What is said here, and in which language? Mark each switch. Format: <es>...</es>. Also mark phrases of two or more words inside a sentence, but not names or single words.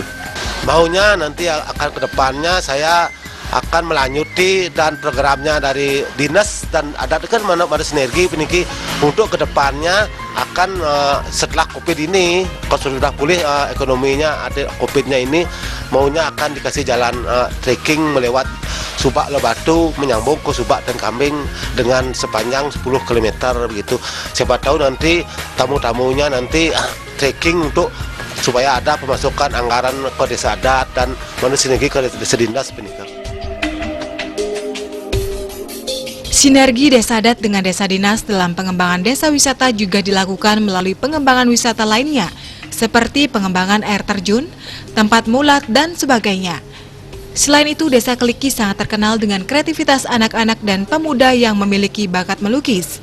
<id>Maunya nanti akan kedepannya saya akan melanjuti dan programnya dari Dinas dan Adat kan mana sinergi peniki untuk kedepannya akan setelah Covid ini kalau sudah pulih ekonominya ada Covidnya ini maunya akan dikasih jalan trekking melewat Subak Lebatu menyambung ke Subak dan Kambing dengan sepanjang 10 km begitu. Siapa tahu nanti tamu-tamunya nanti trekking untuk supaya ada pemasukan anggaran ke Desa Adat dan sinergi ke Desa Dinas peniki. Sinergi desa adat dengan desa dinas dalam pengembangan desa wisata juga dilakukan melalui pengembangan wisata lainnya, seperti pengembangan air terjun, tempat mulat, dan sebagainya. Selain itu, Desa Keliki sangat terkenal dengan kreativitas anak-anak dan pemuda yang memiliki bakat melukis.</id>